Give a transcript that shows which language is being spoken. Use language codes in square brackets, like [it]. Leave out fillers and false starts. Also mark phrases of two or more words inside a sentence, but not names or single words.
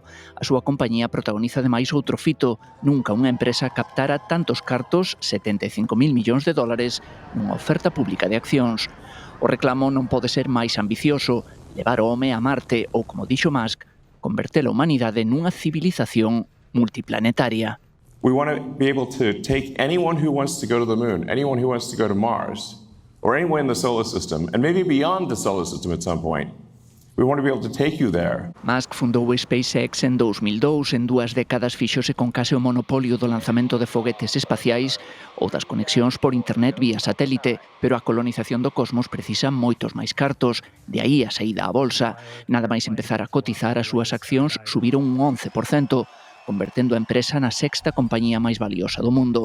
[gl] A súa compañía protagoniza ademais outro fito. Nunca unha empresa captara tantos cartos, $75.000 millóns, nunha oferta pública de accións. O reclamo non pode ser máis ambicioso: levar o home a Marte ou, como dixo Musk, converter a humanidade nunha civilización multiplanetaria. [en] We want to be able to take anyone who wants to go to the moon, anyone who wants to go to Mars, or anywhere in the solar system, and maybe beyond the solar system at some point. We want to be able to take you there. [gl] Musk fundou SpaceX en 2002, en 2 décadas fíxose con case o monopolio do lanzamento de foguetes espaciais ou das conexións por internet vía satélite, pero a colonización do cosmos precisa moitos máis cartos, de aí a saída á bolsa. Nada máis empezar a cotizar, as súas accións subiron un 11%, convertendo a empresa na 6ª compañía máis valiosa do mundo.